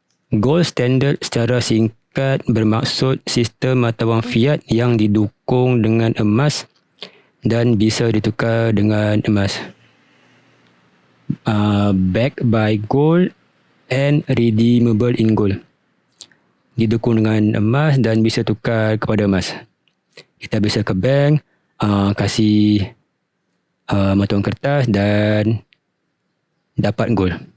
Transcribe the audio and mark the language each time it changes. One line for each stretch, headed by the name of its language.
Malay: Gold standard secara singkat bermaksud sistem mata wang fiat yang didukung dengan emas dan bisa ditukar dengan emas.
English: Backed by gold and redeemable in gold.
Malay: Didukung dengan emas dan bisa tukar kepada emas. Kita bisa ke bank, kasih mata wang kertas dan dapat gold.